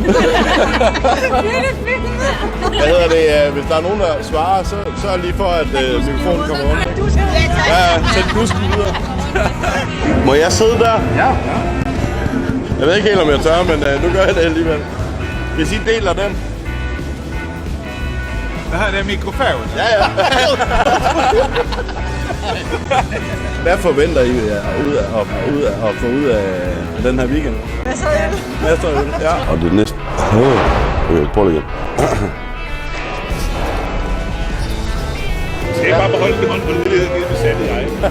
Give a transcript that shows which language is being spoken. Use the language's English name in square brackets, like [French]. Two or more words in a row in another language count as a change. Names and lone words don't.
[Danish] Hvad hedder det? Hvis der er nogen, der svarer, så sørg lige for, at mikrofonen kommer rundt. Ja, sæt kusken videre. Må jeg sidde der? Ja. Jeg ved ikke helt, om jeg tør, men nu gør jeg det alligevel. Hvis I deler den. [Swedish] Det här är mikrofon. [Danish] Ja. Hvad forventer I at få ud af den her weekend? Masser af øl. Ja. Og det næste... Okay, prøv lige igen. Skal jeg bare beholde det hånd på den lille besatte jeg?